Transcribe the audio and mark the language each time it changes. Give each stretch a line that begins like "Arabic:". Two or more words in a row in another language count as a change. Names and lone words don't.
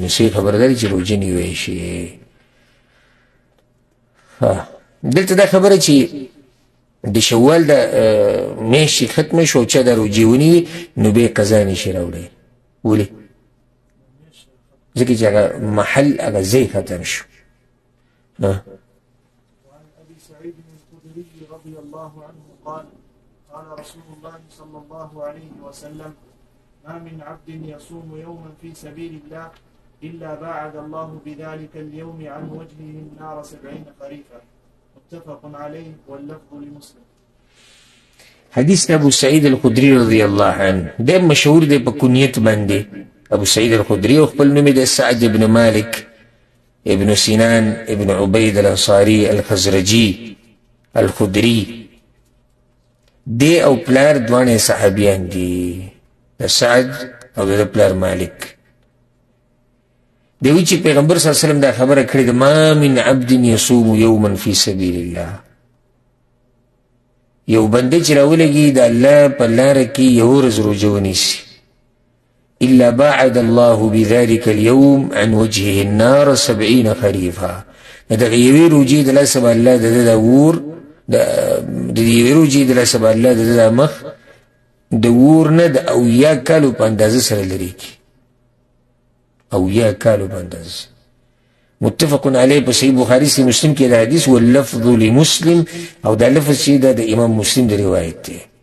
Pashto: نو صحیح خبره دا ده چې روژه نیوی شي. دلته دا خبره چې د شوال د میاشتې ختمه شو او چا دا روژې ونیوي نو بیا قضا نشي راوړی. ولې؟ ځکه چې هغه محل هغه ځای ختم شو.
Arabic: وعن أبي سعيد الخدري رضي الله عنه قال قال رسول الله صلى الله عليه وسلم ما من عبد يصوم يوما في سبيل الله إلا باعد الله بذلك اليوم عن وجهه النار 70 خريفا متفق عليه واللفظ لمسلم.
Pashto: حدیث ابو سعید الخدری
Arabic: رضی الله عنه
Pashto: ډېر مشهور دی په کنیت باندې. ابو سعید الخدری او خپل نوم د سعد ابن مالک ابن سنان ابن عبید الانصاری الخزرجی الخدری دی او پلار دوانه صحابیان دي، د سعد او د پلار مالک. دی وی چې پیغمبر
Arabic: صلی الله علیه وسلم
Pashto: دا خبره کړې ده
Arabic: ما من عبد یصوم یوما فی سبیل الله،
Pashto: یو بنده چې راولګي د الله په لاره کې یو ورځ روژه ونیسي
Arabic: الا باعد الله بذلك اليوم عن وجهه النار 70 خريفا.
Pashto: د دغه یوې روژې د لاسه به الله د ده د اور د یوې روژې د لاسه به الله د ده د مخ د اور نه د 80 کالو په اندازه سره لرې کړي. 80 کالو په اندازه.
Arabic: متفق علیه
Pashto: په صحیح بخاري صحیح مسلم کې دا حدیث
Arabic: واللفظ لمسلم،
Pashto: او دا لفظ چې دا د امام مسلم د روایت دی.